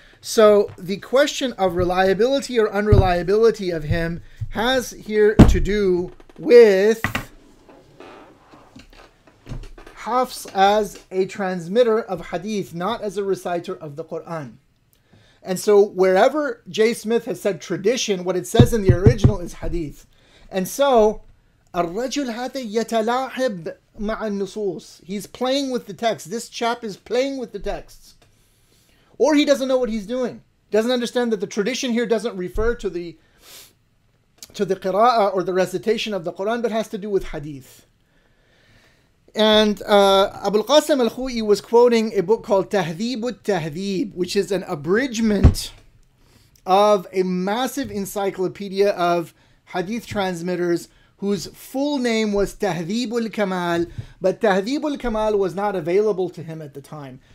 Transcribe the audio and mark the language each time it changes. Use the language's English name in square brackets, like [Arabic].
[English] So the question of reliability or unreliability of him has here to do with Hafs as a transmitter of Hadith, not as a reciter of the Quran. And so wherever J. Smith has said tradition, what it says in the original is Hadith. And so [Arabic] الرجل هذا يتلاعب مع النصوص. [English] He's playing with the text. This chap is playing with the texts. Or he doesn't know what he's doing. Doesn't understand that the tradition here doesn't refer to the qira'ah or the recitation of the Quran, but has to do with hadith. And Abul Qasim al-Khu'i was quoting a book called Tahdhib al-Tahdhib, which is an abridgment of a massive encyclopedia of hadith transmitters whose full name was Tahdhib al-Kamal, but Tahdhib al-Kamal was not available to him at the time.